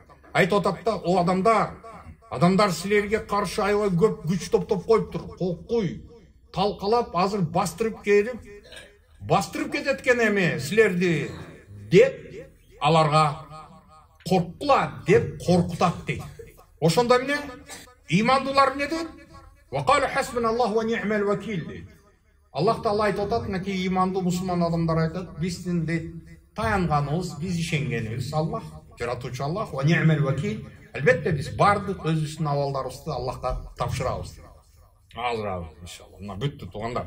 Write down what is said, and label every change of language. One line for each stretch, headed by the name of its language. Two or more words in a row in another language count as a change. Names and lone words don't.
Kyrgyz: Айтып атат да, о адамдар силерге каршы аябай көп күч топтоп коюптур. Кокуй, талкалап, азыр бастырып кетет экен эми силерди деп аларга коркула деп коркутат дейт. Ошондо эмне? Имандуулар эмне дейт?
Arabic: وقالوا حسبنا الله ونعم الوكيل дейт.
Kyrgyz: Аллах Таала айтып атат, мынакей имандуу мусулман адамдар айтат, биздин таянганыбыз, биз ишенгенибиз Аллах, жаратуучу Аллах,
Arabic: ونعم الوكيل.
Kyrgyz: Албетте биз бардык өзүбүздүн абалдарыбызды Аллахка тапшырабыз. Азыр иншалла. Мына бүттү туугандар.